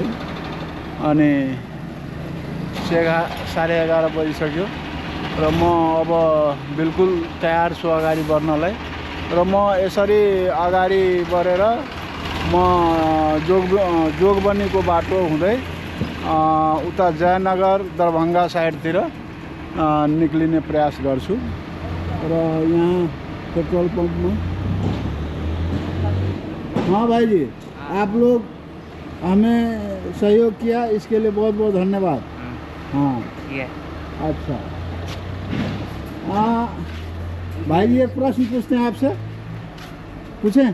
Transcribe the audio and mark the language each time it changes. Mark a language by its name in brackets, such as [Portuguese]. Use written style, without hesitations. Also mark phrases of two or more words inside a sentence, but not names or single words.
[Nepali] अनि 11:30 बजिसक्यो र म अब बिल्कुल तयार छु अगाडि बढ्नलाई र म यसरी अगाडि बढेर म जोगबनीको बाटो हुँदै उता जयनगर दरभंगा साइडतिर निक्लिने प्रयास गर्छु र यहाँ [Hindi] पेट्रोल पंप में। हाँ भाई जी, आप लोग हमें सहयोग किया, इसके लिए बहुत बहुत धन्यवाद। हाँ अच्छा। भाई जी एक प्रश्न पूछते हैं आपसे, पूछें?